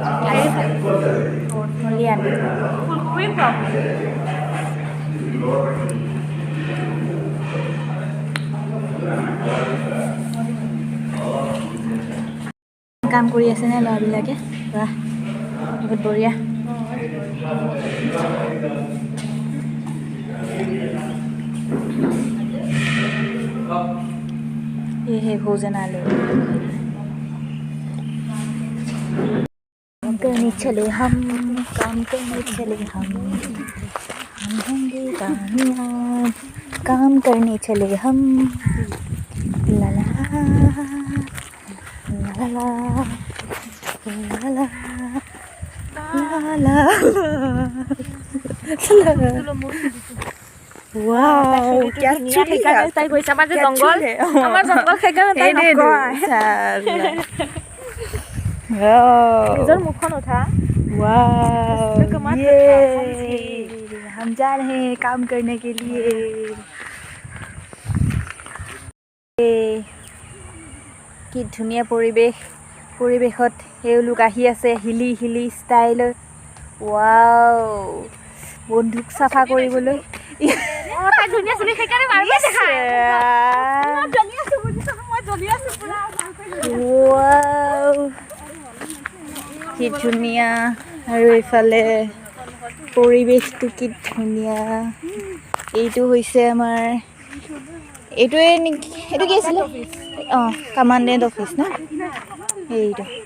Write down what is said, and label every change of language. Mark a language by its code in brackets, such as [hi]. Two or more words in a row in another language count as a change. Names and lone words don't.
[as] নলি আনি কাম কৰি আছে নে ল'ৰাবিলাকে [hi] वाह बहुत बढ़िया ये है भोजनालय काम करने चले हम होंगे कामयाब काम करने चले हम ला ला ला ला ला ला वाओ क्या [as] তাই কৈছে আমাৰ যে জংগল আমাৰ জংগল সেইকাৰণে তাই নকয় নিজৰ মুখখন উঠা [hi] हम जा रहे हैं काम करने के लिए [as] কি ধুনীয়া পৰিৱেশত এওঁলোক আহি আছে হিলি ষ্টাইলত ৱাও বন্ধুক চাফা কৰিবলৈ কি ধুনীয়া আৰু এইফালে পৰিৱেশটো কি ধুনীয়া এইটো হৈছে আমাৰ এইটোৱে নেকি এইটো কি আছিলে অঁ [en] commandant office [as] ন এইটো